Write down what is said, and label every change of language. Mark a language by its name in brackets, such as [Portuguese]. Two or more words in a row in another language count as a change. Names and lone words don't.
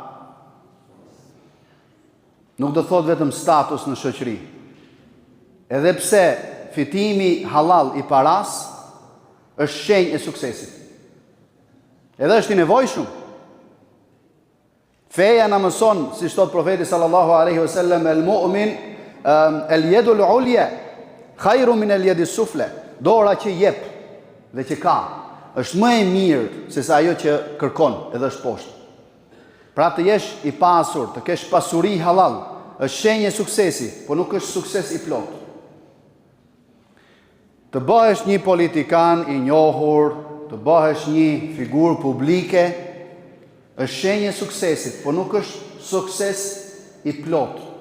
[Albanian] Nuk do thot vetëm status në shoqëri. Edhe pse fitimi halal i paras është shenjë e suksesit. Edhe është i nevojshëm. Feja na mëson, si thot profeti [Arabic] صلى الله عليه وسلم, المؤمن اليد العليا خير من اليد السفلى. [Albanian] Dora që jep dhe që ka është më e mirë se sa ajo që kërkon edhe është poshtë. Pra të jesh i pasur, të kesh pasuri halal, është shenjë e suksesi, por nuk është sukses i plot. Të bëhesh një politikan i njohur, të bëhesh një figurë publike, është shenjë e suksesit, por nuk është sukses i plot.